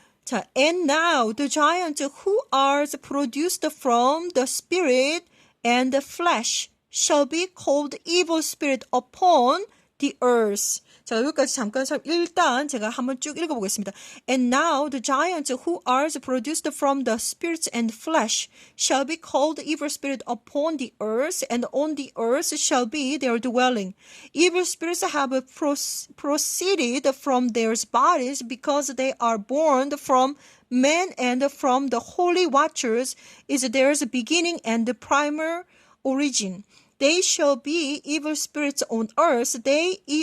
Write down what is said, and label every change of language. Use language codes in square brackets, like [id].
[ko] 자, [en] and now the giants who are produced from the spirit and the flesh shall be called evil spirit upon the earth. [ko] 자, 여기까지 잠깐 일단 제가 한번 쭉 읽어보겠습니다. [en] And now the giants who are produced from the spirits and flesh shall be called evil spirit upon the earth, and on the earth shall be their dwelling. Evil spirits have proceeded from their bodies because they are born from men, and from the holy watchers is theirs beginning and the primer origin. They shall be evil spirits on earth. They